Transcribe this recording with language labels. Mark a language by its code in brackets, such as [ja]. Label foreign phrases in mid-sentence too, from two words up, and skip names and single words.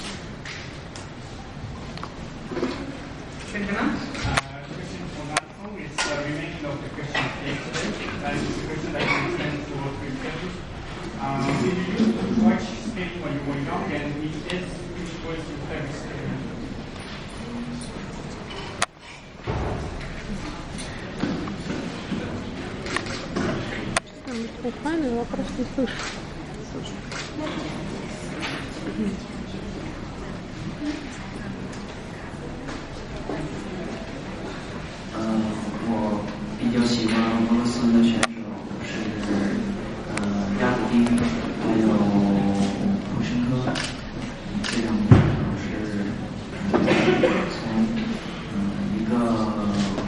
[en] Gentlemen. Question for Nathan is remaining of the question of yesterday. That is the question that you sent to all three judges. Did you used to watch skating when you were young, and if yes, which was your favorite skater? [ru] Файный вопрос, не слышу. [zh] 我比较喜欢俄罗斯的选手是亚古丁，还有普申科，这两个选手是从一个